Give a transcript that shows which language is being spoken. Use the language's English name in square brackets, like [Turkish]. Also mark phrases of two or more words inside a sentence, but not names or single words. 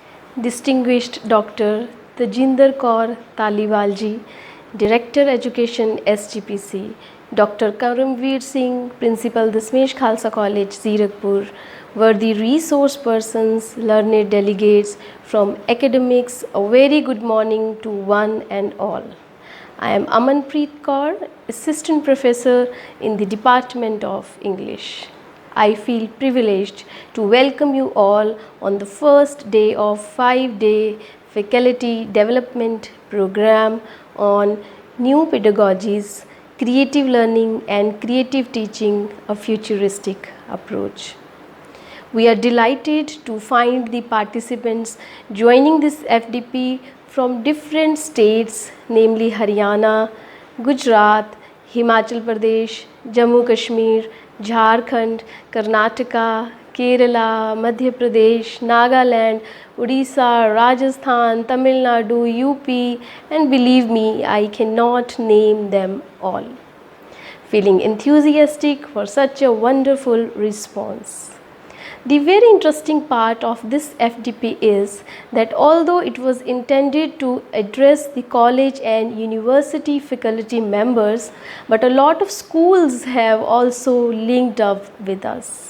[English] Distinguished Dr. Tajinder Kaur Taliwalji, Director Education SGPC, Dr. Karamveer Singh, Principal Dasmesh Khalsa College, Zirakpur, worthy resource persons, learned delegates from academics, a very good morning to one and all. I am Amanpreet Kaur, Assistant Professor in the Department of English. I feel privileged to welcome you all on the first day of 5-day faculty development program on new pedagogies, creative learning and creative teaching, a futuristic approach. We are delighted to find the participants joining this FDP from different states, namely Haryana, Gujarat, Himachal Pradesh, Jammu Kashmir, Jharkhand, Karnataka, Kerala, Madhya Pradesh, Nagaland, Odisha, Rajasthan, Tamil Nadu, UP, and believe me, I cannot name them all. Feeling enthusiastic for such a wonderful response. The very interesting part of this FDP is that although it was intended to address the college and university faculty members, but a lot of schools have also linked up with us.